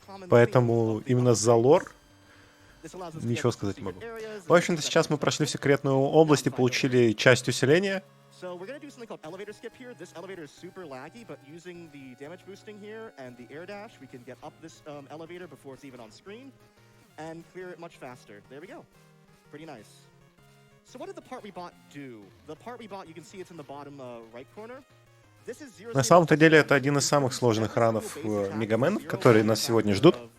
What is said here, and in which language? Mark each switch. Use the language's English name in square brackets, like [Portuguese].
[Russian] Поэтому именно за лор ничего сказать не могу. В общем-то, сейчас мы прошли в секретную область и получили часть усиления. [English] So we're going to do something called elevator skip here. This elevator is super laggy, but using the damage boosting here and the air dash, we can get up this elevator before it's even on screen and clear it much faster. There we go. Pretty nice. So what did the part we bought do? The part we bought, you can see it's in the bottom right corner. [Russian] На самом-то деле это один из самых сложных ранов мегаменов, которые нас сегодня ждут.